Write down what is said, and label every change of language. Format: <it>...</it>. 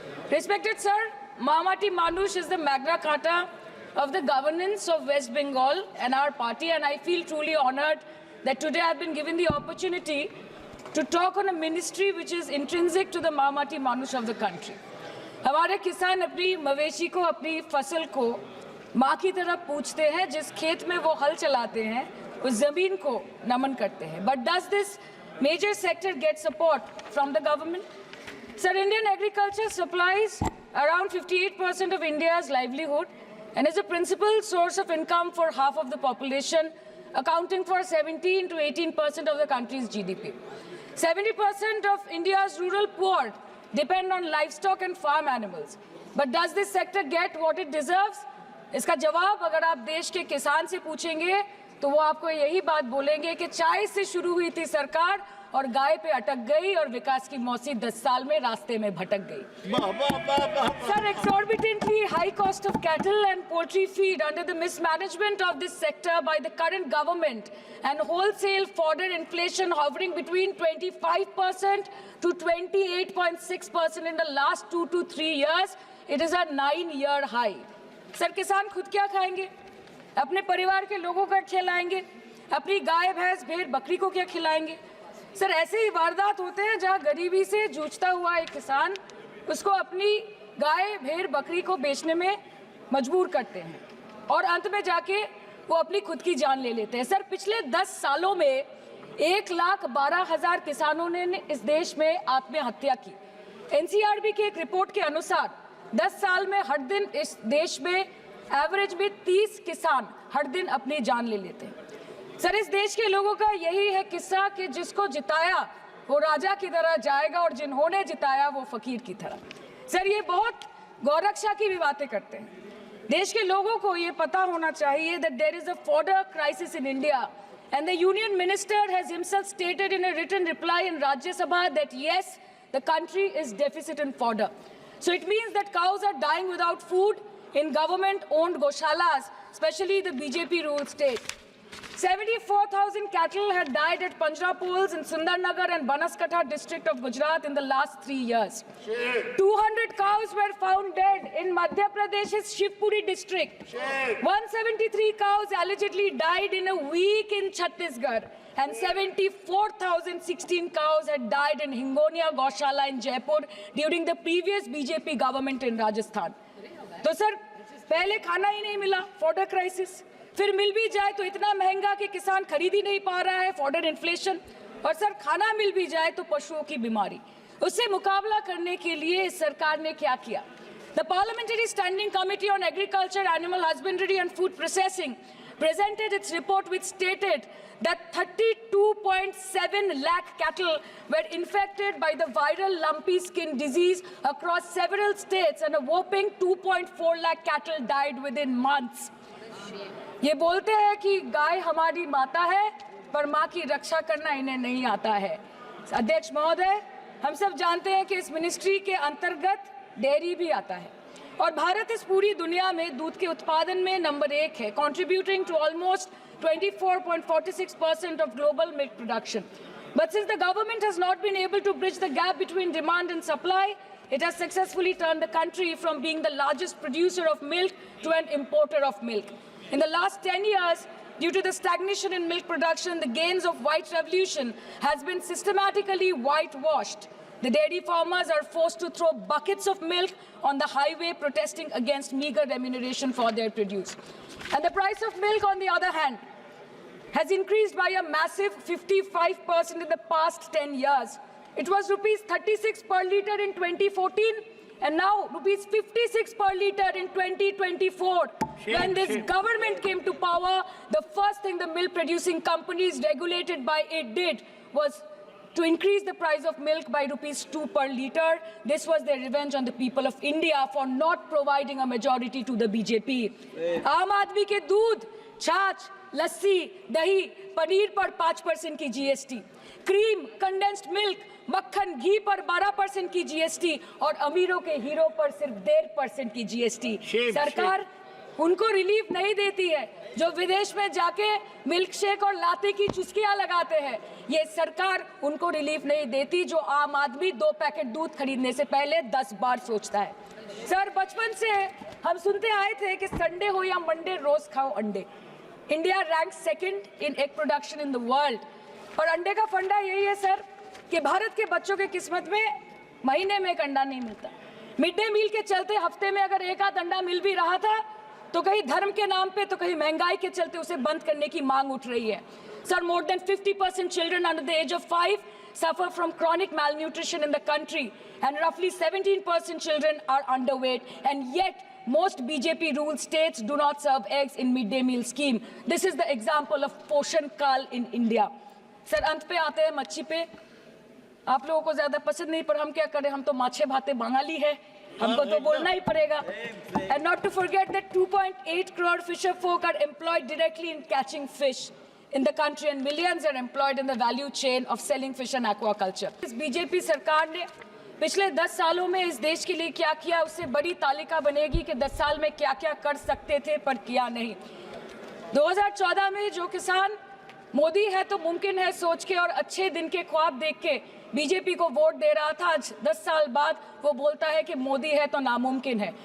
<en>Respected sir, Mahamati Manush is the Magna Carta of the governance of West Bengal and our party, and I feel truly honored that today I've been given the opportunity to talk on a ministry which is intrinsic to the Mahamati Manush of the country.</en> <hi>हमारे किसान अपनी मवेशी को, अपनी फसल को माँ की तरह पूछते हैं। जिस खेत में वो हल चलाते हैं उस जमीन को नमन करते हैं।</hi> <en>But does this major sector get support from the government? Sir, Indian agriculture supplies around 58% of India's livelihood and is a principal source of income for half of the population, accounting for 17 to 18% of the country's GDP. 70% of India's rural poor depend on livestock and farm animals. But does this sector get what it deserves?</en> <hi>इसका जवाब अगर आप देश के किसान से पूछेंगे तो वो आपको यही बात बोलेंगे कि चाय से शुरू हुई थी सरकार और गाय पे अटक गई और विकास की मौसी 10 साल में रास्ते में भटक गई।</hi> <en>Sir, exorbitantly high cost of cattle and poultry feed under the mismanagement of this sector by the current government and wholesale fodder inflation hovering between 25% to 28.6% in the last 2 to 3 years, it is a 9-year high.</en> <hi>Sir, किसान खुद क्या खाएंगे? अपने परिवार के लोगों का खिलाएंगे? अपनी गाय भैंस भेड़ बकरी को क्या खिलाएंगे? सर, ऐसे ही वारदात होते हैं जहां गरीबी से जूझता हुआ एक किसान उसको अपनी गाय भेड़ बकरी को बेचने में मजबूर करते हैं और अंत में जाके वो अपनी खुद की जान ले लेते हैं। सर, पिछले 10 सालों में 1,12,000 किसानों ने इस देश में आत्महत्या की। एनसीआरबी की एक रिपोर्ट के अनुसार 10 साल में हर दिन इस देश में एवरेज में 30 किसान हर दिन अपनी जान ले लेते हैं। सर, इस देश के लोगों का यही है किस्सा कि जिसको जिताया वो राजा की तरह जाएगा और जिन्होंने जिताया वो फकीर की तरह। सर, ये बहुत गौरक्षा की भी बातें करते हैं। देश के लोगों को ये पता होना चाहिए</hi> <en>that there is a fodder crisis in India and the union minister has himself stated in a written reply in Rajya Sabha that yes, the country is deficit in fodder. So it means that cows are dying without food in government-owned goshalas, especially the BJP-ruled state. 74,000 cattle had died at Panjrapols in Sundarnagar and Banaskantha district of Gujarat in the last 3 years. 200 cows were found dead in Madhya Pradesh's Shivpuri district. 173 cows allegedly died in a week in Chhattisgarh. And 74,016 cows had died in Hingonia Gaushala in Jaipur during the previous BJP government in Rajasthan.</en> <hi>तो sir, पहले खाना ही नहीं मिला, fodder crisis, फिर मिल भी जाए तो इतना महंगा कि किसान खरीद ही नहीं पा रहा है, फॉडर इन्फ्लेशन, और सर खाना मिल भी जाए तो पशुओं की बीमारी। उससे मुकाबला करने के लिए इस सरकार ने क्या किया?</hi> <en>The Parliamentary Standing Committee on Agriculture, Animal Husbandry and Food Processing presented its report which stated that 32.7 lakh cattle were infected by the viral lumpy skin disease across several states and a whopping 2.4 lakh cattle died within months.</en> <hi>ये बोलते हैं कि गाय हमारी माता है, पर माँ की रक्षा करना इन्हें नहीं आता है। अध्यक्ष महोदय, हम सब जानते हैं कि इस मिनिस्ट्री के अंतर्गत डेयरी भी आता है और भारत इस पूरी दुनिया में दूध के उत्पादन में नंबर 1 है,</hi> <en>contributing to almost 24.46% of global milk production. But since the government has not been able to bridge the gap between demand and supply, it has successfully turned the country from being the largest producer of milk to an importer of milk. In the last 10 years, due to the stagnation in milk production, the gains of white revolution has been systematically whitewashed. The dairy farmers are forced to throw buckets of milk on the highway protesting against meager remuneration for their produce. And the price of milk, on the other hand, has increased by a massive 55% in the past 10 years. It was rupees 36 per litre in 2014 and now rupees 56 per litre in 2024. When this government came to power, the first thing the milk producing companies regulated by it did was to increase the price of milk by rupees 2 per litre. This was their revenge on the people of India for not providing a majority to the BJP.</en> <hi>आम आदमी के दूध, छाछ, लस्सी, दही, पनीर पर 5% की GST, cream, condensed milk, मक्खन, घी पर 12% की जीएसटी और अमीरों के हीरो पर सिर्फ 1.5% की जीएसटी। सरकार उनको रिलीफ नहीं देती है जो विदेश में जाके मिल्क शेक और लाते की चुस्कियां लगाते हैं। ये सरकार उनको रिलीफ नहीं देती जो आम आदमी 2 पैकेट दूध खरीदने से पहले 10 बार सोचता है। सर, बचपन से हम सुनते आए थे कि संडे हो या मंडे रोज खाओ अंडे।</hi> <en>India rank 2nd in egg production in the world</en> <hi>और अंडे का फंडा यही है सर कि भारत के बच्चों के किस्मत में महीने में एक अंडा नहीं मिलता। मिड डे मील के चलते हफ्ते में अगर एक आध अंडा मिल भी रहा था तो कहीं धर्म के नाम पे तो कहीं महंगाई के चलते उसे बंद करने की मांग उठ रही है।</hi> <en>Sir, more than 50% children under the age of 5 suffer from chronic malnutrition in the country and roughly 17% children are underweight, and yet most BJP ruled states do not serve eggs in midday meal scheme. This is the example of Poshan Kal in India.</en> <hi>Sir, अंत पे आते हैं मच्छी पे। आप लोगों को ज्यादा पसंद नहीं, पर हम क्या करें, हम तो</hi> <bn>माछे भाते</bn> <hi>बंगाली है, हमको तो बोलना ही पड़ेगा।</hi> <en>And not to forget that 2.8 crore fisher folk are employed directly in catching fish in the country and millions are employed in the value chain of selling fish and aquaculture.</en> <hi>इस बीजेपी सरकार ने पिछले 10 सालों में इस देश के लिए क्या किया, उससे बड़ी तालिका बनेगी कि 10 साल में क्या क्या कर सकते थे पर किया नहीं। 2014 में जो किसान मोदी है तो मुमकिन है सोच के और अच्छे दिन के ख्वाब देख के बीजेपी को वोट दे रहा था, आज 10 साल बाद वो बोलता है कि मोदी है तो नामुमकिन है।</hi>